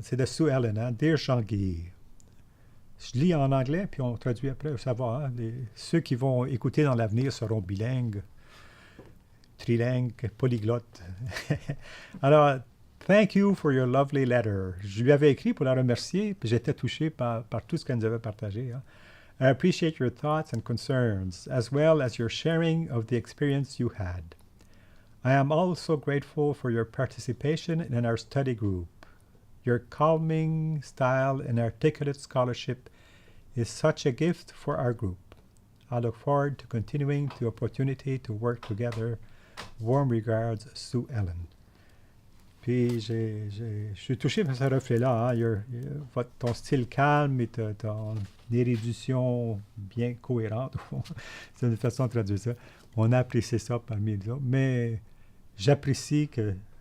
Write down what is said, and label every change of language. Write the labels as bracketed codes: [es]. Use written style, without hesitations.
[fr] C'est de Sue Ellen, hein, Dear Jean-Guy. Je lis en anglais, puis on traduit après, ça va. Hein, ceux qui vont écouter dans l'avenir seront bilingues. Trilingue, polyglotte. Alors, [en] thank you for your lovely letter. [fr] Je lui avais écrit pour la remercier, puis j'étais touché par tout ce qu'elle nous avait partagé. Hein. [en] I appreciate your thoughts and concerns, as well as your sharing of the experience you had. I am also grateful for your participation in our study group. Your calming style and articulate scholarship is such a gift for our group. I look forward to continuing the opportunity to work together. Warm regards, Sue Ellen. [fr] Puis, je suis touché par ce reflet-là. Hein? Ton style calme et ton érudition bien cohérente. C'est une façon de traduire ça. On a apprécié ça parmi les autres. Mais j'apprécie que...